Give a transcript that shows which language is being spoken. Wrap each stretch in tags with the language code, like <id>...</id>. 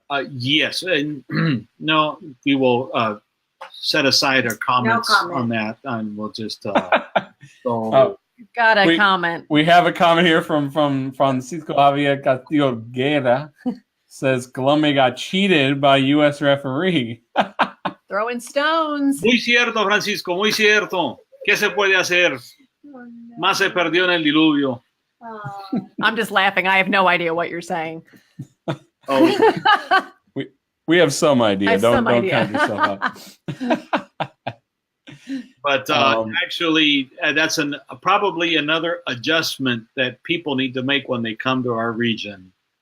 <en>yes, and no, we will set aside our comments on that, and we'll just. Got a comment. We have a comment here from Francisco Javier Castillo Guerra. Says Colombia got cheated by U.S. referee. Throwing stones.</en> <es>Muy cierto, Francisco, muy cierto. ¿Qué se puede hacer? Más se perdió en el diluvio.</es> <en>I'm just laughing. I have no idea what you're saying. Oh, we have some idea. Don't idea. count yourself out. but actually, that's probably another adjustment that people need to make when they come to our region.</en>